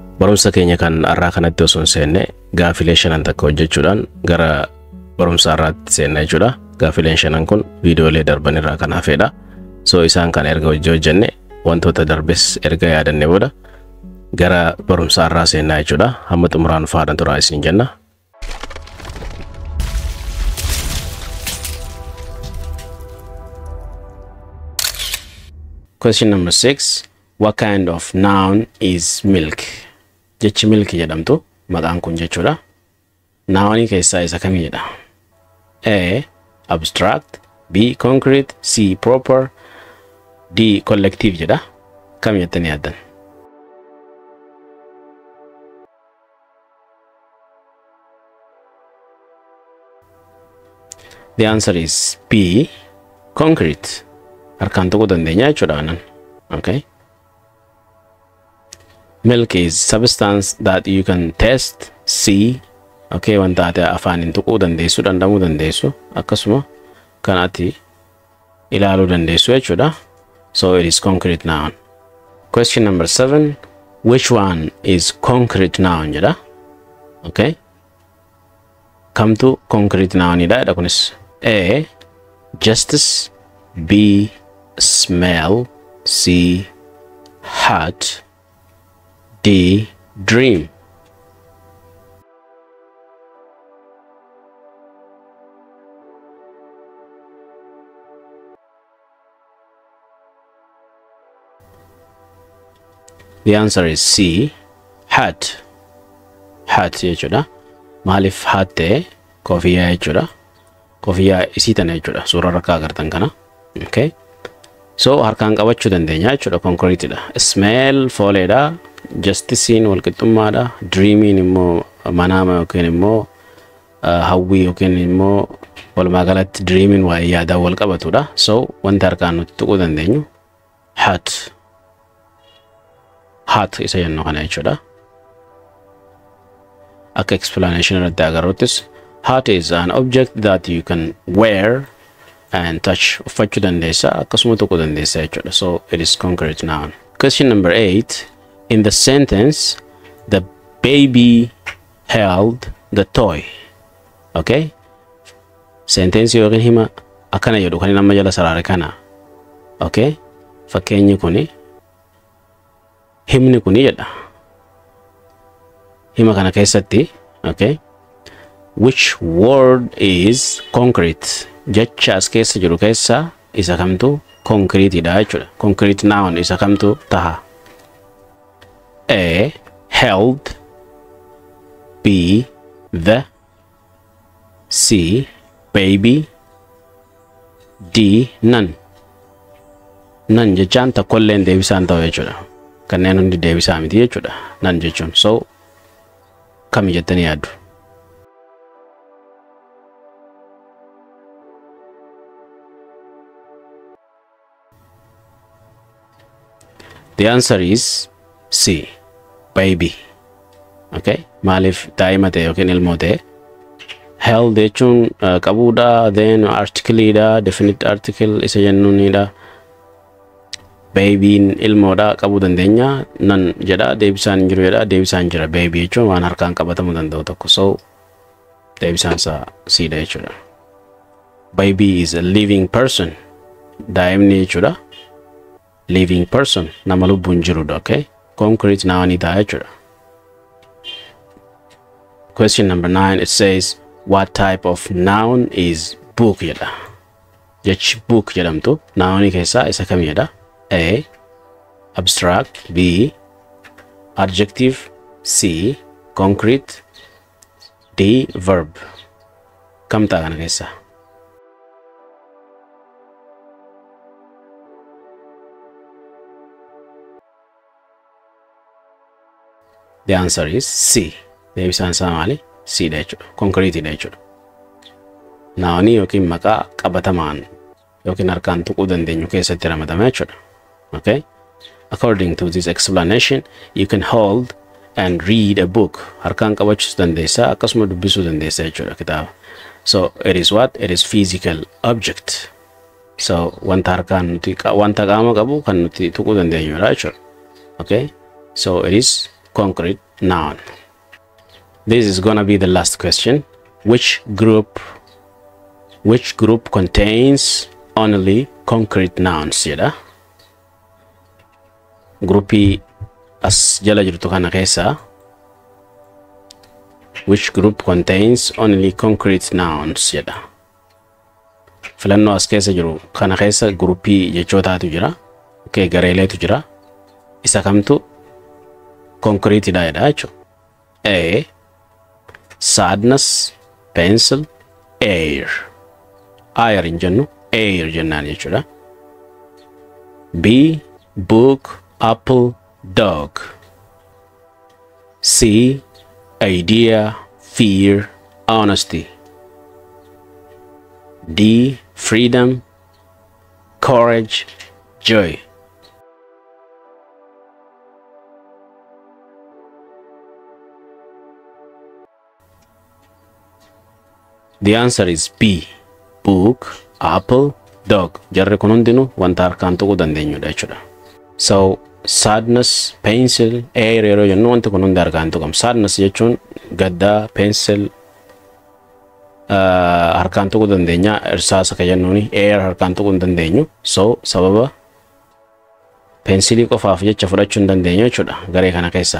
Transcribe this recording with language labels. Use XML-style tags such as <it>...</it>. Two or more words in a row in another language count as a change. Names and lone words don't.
<om>Barumsa keenya kan irraa kanatti osoo hin seenne gaafilee shanan takka hojjechuudhaan gara barumsa irraatti seenna jechuudha. Gaafileen shanan kun viidiyoolee darban irraa kan hafedha. So isaan kan erga hojjenne wantoota darbes erga yaadanne booda gara barumsa irraa seenna jechuudha. Hamma xumuraan faana turaa isin jenna.</om> <en>Question number 6. What kind of noun is milk?</en> <om>Jechi milk jedhamtu maqaan kun jechuudha. Noun keessaa isa kamiidha?</om> <en>A. Abstract, B. Concrete, C. Proper, D. Collective jedha.</en> <om>Kam jettanii yaaddan?</om> <en>The answer is B. Concrete.</en> <om>Harkaan tuquu dandeenya jechuudha anan. Okay.</om> <en>Milk is substance that you can taste, see.</en> <om>Okay, wanta ati afaanin tuquu dandeessu, dandamuu dandeessu, akkasuma kan ati ilaaluu dandeessu jechuudha.</om> <en>So it is concrete noun. Question number 7. Which one is concrete noun jedha? Okay.</en> <om>Kamtu</om> <en>concrete noun</en> <om>jedha kunis?</om> <en>A. Justice, B. Smell, C. Hot, D. Dream. The answer is C.</en> <om>Hat. Hat jechuudha. Maalif hat ta'e? Kofiyyaa jechuudha. Kofiyyaa isii tana jechuudha. Suuraa rakkaa agartan kana. Okay. So harkaan qabachuu dandeenya jechuudha. Concrete dha. Smell fooleedha. Justicein walqixxummaadha. Dreamiin immoo manaama yookiin immoo hawwii yookiin immoo walumaa galatti dreamiin waa'ee yaadaa wal qabatudha. So wanta harkaan nuti tuquu dandeenyu hat. Hat isa jennu kana jechuudha. Akka explanation irratti agarruttis</om> <en>hat is an object that you can wear and touch.</en> <om>Uffachuu dandeessa akkasuma tuquu dandeessa jechuudha.</om> <en>So it is concrete noun. Question number 8. In the sentence, the baby held the toy. Okay?</en> <om>Sentence yookiin hima akkana jedhu kan nama jala saraare kana. Okay? Fakkeenyi kuni himni kuni jedha. Hima kana keessatti, okay?</om> <en>Which word is concrete?</en> <om>Jecha as keessa jiru keessa isa kamtu concrete dha jechuudha.</om> <en>Concrete noun</en> <om>isa kamtu taha?</om> <en>A. Held, B. The, C. Baby, D. None.</en> <om>None jechaan takkolleen deebisaan ta'u jechuudha. Kanneen hundi deebisaa miti jechuudha. None jechuun. So kami jettanii yaaddu?</om> <en>The answer is C. Baby. Okay?</en> <om>Maalif daa'ima ta'e yookiin ilmoo ta'e? Held jechuun qabuudha, then articleidha,</om> <en>definite article</en> <om>isa jennuunidha. Baby'n ilmoodha qabuu dandeenya. Nan jedha deebisaan hin jiru jedha deebisaan jira. Baby jechuun waan harkaan qabatamuu danda'u tokko. So deebisaan isaa siidha jechuudha.</om> <en>Baby is a living person.</en> <om>Daa'imni jechuudha.</om> <en>Living person.</en> <om>Nama lubbuun jirudha. Okay? Concrete noun ta'a jechuudha.</om> <en>Question number 9. It says, what type of noun is book jedha?</en> <om>Jechi book jedhamtu noun keessaa isa kam jedha?</om> <en>A. Abstract, B. Adjective, C. Concrete, D. Verb.</en> <om>Kam ta'a kana keessa?</om> <en>The answer is C.</en> <om>Deebisaan isaa maali? C dha jechuudha. Concrete dha jechuudha. Noun yookiin maqaa qabatamaan yookiin harkaan tuquu dandeenyu keessatti ramadama jechuudha. Okay?</om> <en>According to this explanation, you can hold and read a book.</en> <om>Harkaan qabachuus dandeessa akkasuma dubbisuu dandeessa jechuudha kitaaba.</om> <en>So it is what? It is physical object.</en> <om>So wanta harkaan nuti wanta qaama qabu kan nuti tuquu dandeenyudha jechuudha.</om> <en>Okay? So it is concrete noun. This is gonna be the last question. Which group contains only concrete nouns jedha.</en> <om>Groupii as jala jirtu kana keessa</om> <en>which group contains only concrete nouns</en> <om>jedha. Filannoo as keessa jiru kana keessa groupii jechootaatu jira. Okay, gareeleetu jira. Isa kamtu concrete dha jedha jechuudha.</om> <en>A. Sadness, pencil, air.</en> <om>Air in jennu, air jennaan jechuudha.</om> <en>B. Book, apple, dog. C. Idea, fear, honesty. D. Freedom, courage, joy. The answer is B. Book, apple, dog.</en> <om>Jarri kun hundinuu wanta harkaan tuquu dandeenyudha jechuudha. So</om> <en>sadness, pencil, air</en> <om>yeroo jennu wanti kun hundi harkaan tuqama. Sadness jechuun gaddaa, pencil harkaan tuquu dandeenya. Irsaasa ka jennuuni air harkaan tuquu hin dandeenyu. So sababa pencilii qofaaf jecha fudhachuu hin dandeenyu jechuudha garee kana keessa.</om>